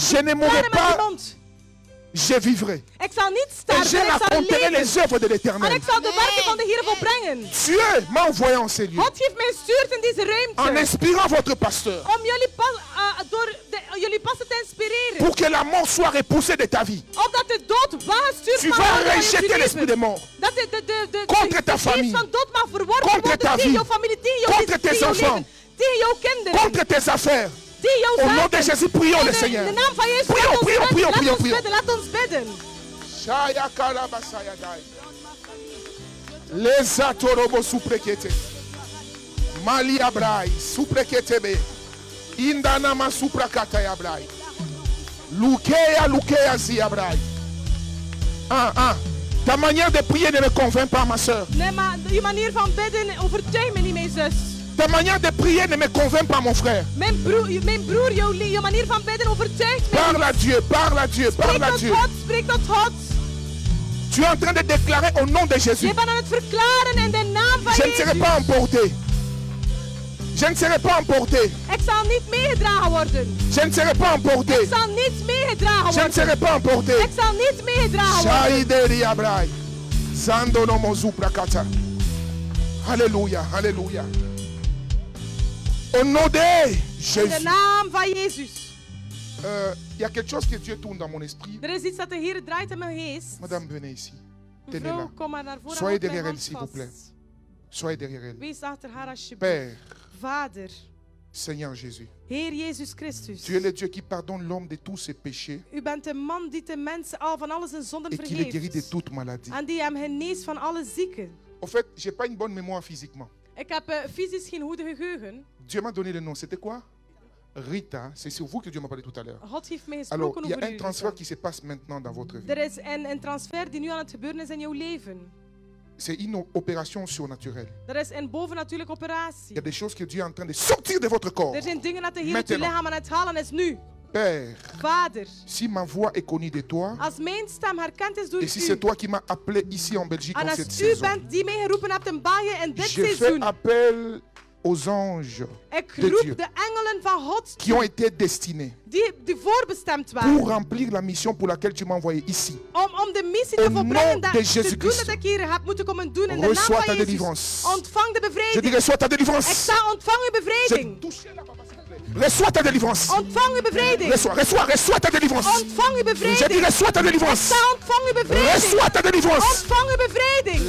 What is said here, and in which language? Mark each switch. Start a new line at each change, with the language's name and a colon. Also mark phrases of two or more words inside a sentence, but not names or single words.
French: Je ne mourrai
Dutch: verklaren met
French: pas.
Dutch: je mond.
French: je vivrai.
Dutch: Ik zal niet
French: Et
Dutch: sterven,
French: je
Dutch: ik zal
French: raconterai
Dutch: leven.
French: les œuvres de
Dutch: En
French: l'Éternel.
Dutch: ik zal de werken van de Heer volbrengen.
French: Dieu m'a envoyé en ces lieux
Dutch: God heeft mij gestuurd in deze
French: en
Dutch: ruimte.
French: inspirant votre pasteur
Dutch: Om jullie passen te inspireren.
French: pour que la mort soit repoussée de ta vie.
Dutch: Opdat de dood weggestuurd
French: Tu
Dutch: mag
French: vas
Dutch: worden uit je
French: rejeter l'esprit de
Dutch: leven.
French: mort.
Dutch: Dat de
French: Contre ta
Dutch: geest
French: famille.
Dutch: van dood mag verworpen
French: Contre
Dutch: worden
French: ta
Dutch: tegen
French: vie.
Dutch: jouw familie, tegen jouw
French: Contre
Dutch: gezin,
French: tes
Dutch: tegen jouw
French: enfants.
Dutch: leven, tegen jouw kinderen,
French: Contre tes affaires.
Dutch: tegen jouw
French: Au nom de
Dutch: zaken.
French: Jésus, prions le
Dutch: In
French: Seigneur.
Dutch: de naam van Jezus,
French: Prions,
Dutch: laat ons
French: prions,
Dutch: bidden,
French: prions,
Dutch: laat
French: prions,
Dutch: ons
French: prions.
Dutch: bidden, laat ons bidden. Shaya Karabasaya Dai. Les atorobo suprekete. Mali Abrai, supreketebe. Indanama suprakata Abrai. Lukeya zi Abrai.
French: Ta manière de prier ne me convainc pas, ma soeur.
Dutch: Nee, maar je manier van bidden overtuigt me niet, mijn zus.
French: Ta manière de prier ne me convainc pas, mon frère.
Dutch: Mijn broer, jouw manier van bidden overtuigt me.
French: Parle à Dieu, parle à Dieu, parle à Dieu.
Dutch: Spreek tot God.
French: Tu es en train de déclarer au nom de Jésus.
Dutch: Je bent aan het verklaren in de naam van
French: Je ne serai
Dutch: Jezus.
French: pas emporté. Je ne serai pas emporté.
Dutch: Ik zal niet meegedragen worden.
French: Je ne serai pas emporté.
Dutch: Ik zal niet meegedragen
French: Je ne
Dutch: worden.
French: serai pas emporté.
Dutch: Ik zal niet meegedragen worden. Shaideri Abrai. Zando no mozu prakata.
French: Alléluia, alléluia. Au nom de
Dutch: In de
French: Jésus.
Dutch: naam van Jezus.
French: Il y a quelque chose que Dieu tourne dans mon esprit.
Dutch: Er is iets dat de Heer draait in mijn geest.
French: Madame, venez ici. Tenez-la.
Dutch: Mevrouw, kom maar naar voren.
French: Soyez
Dutch: Houd mijn
French: derrière elle,
Dutch: hand
French: s'il vous
Dutch: vast.
French: plaît. Soyez derrière elle.
Dutch: Wees achter haar alsjeblieft.
French: Père,
Dutch: Vader,
French: Seigneur Jésus,
Dutch: Heer Jezus Christus.
French: tu es le Dieu qui pardonne l'homme de tous ses péchés
Dutch: U bent de man die de mensen al van alles en zonden
French: et qui le guérit de
Dutch: vergeeft.
French: toute maladie.
Dutch: En die hem geneest van alle zieken.
French: En fait, je n'ai pas une bonne mémoire physiquement.
Dutch: Ik heb fysisch geen goede geheugen.
French: Dieu m'a donné le nom. C'était quoi? Rita. C'est sur vous que Dieu m'a parlé tout à l'heure.
Dutch: God heeft mij
French: Alors,
Dutch: gesproken
French: il y a
Dutch: over
French: un
Dutch: u.
French: transfert qui se passe maintenant dans votre vie.
Dutch: Er is een transfer die nu aan het gebeuren is in jouw leven.
French: C'est une opération surnaturelle.
Dutch: Er is een bovennatuurlijke
French: Il y a
Dutch: operatie.
French: des choses que Dieu est en train de sortir de votre corps.
Dutch: Er zijn dingen dat de Heer uit
French: Maintenant.
Dutch: je lichaam aan het halen is nu.
French: Père,
Dutch: Vader,
French: si ma voix est connue de toi,
Dutch: als mijn stem herkend is door
French: et si c'est
Dutch: u.
French: toi qui m'as appelé ici en Belgique
Dutch: En
French: en
Dutch: als
French: cette
Dutch: u
French: saison,
Dutch: bent die mij geroepen hebt in België in dit
French: je fais
Dutch: seizoen.
French: appel aux anges
Dutch: Ik
French: de
Dutch: roep
French: Dieu
Dutch: de engelen van God
French: qui ont été destinés
Dutch: die voorbestemd
French: pour
Dutch: waren.
French: remplir la mission pour laquelle tu m'as envoyé ici.
Dutch: Om de missie
French: Au
Dutch: te volbrengen,
French: nom de
Dutch: te
French: Jésus
Dutch: doen
French: Christ.
Dutch: dat ik hier heb moeten komen doen. In de naam
French: Reçois ta
Dutch: van Jezus.
French: délivrance.
Dutch: Ontvang de
French: Je
Dutch: bevrijding.
French: dis reçois ta
Dutch: Ik
French: délivrance.
Dutch: sta ontvang uw
French: Je
Dutch: bevrijding.
French: touche là, papa, s'il te plaît. Reçois ta délivrance.
Dutch: Ontvang uw bevrijding.
French: Reçois ta délivrance.
Dutch: Ontvang uw
French: Je dis
Dutch: bevrijding.
French: reçois ta
Dutch: Ik
French: délivrance.
Dutch: sta ontvang uw bevrijding.
French: Reçois ta délivrance.
Dutch: Ontvang uw bevrijding.